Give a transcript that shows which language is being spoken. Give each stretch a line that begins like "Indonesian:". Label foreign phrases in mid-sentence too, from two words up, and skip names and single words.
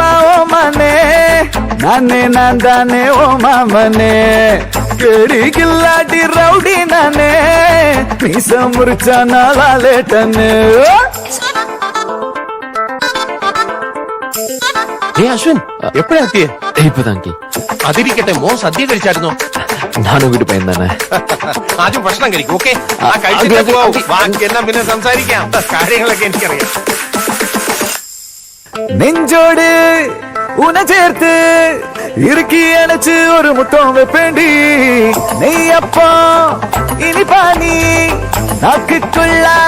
Tamil: ஓ மானே நானே நான் தானே ஓ மாமனே கேடி கில்லாடி ரவுடி நானே மீச முறிச்சா நாளாலேட்டனே
Malayalam: അശ്വിൻ എപ്പോഴാ എത്തിയേ? ഇപ്പതാങ്കി അതിരിക്കട്ടെ, മോൻ സദ്യ കഴിച്ചായിരുന്നോ? ഞാനും വീട് പയ്യൻ തന്നെ. ആദ്യം ഭക്ഷണം കഴിക്കും. ഓക്കെ, ബാക്കി എല്ലാം പിന്നെ സംസാരിക്കാം. കാര്യങ്ങളൊക്കെ എനിക്കറിയാം.
Tamil: நெஞ்சோடு உன சேர்த்து இறுக்கி அணைச்சு ஒரு முத்தம் வைப்பேண்டி நெய்யப்பா இனிப்பா நீ நாக்குக்குள்ளார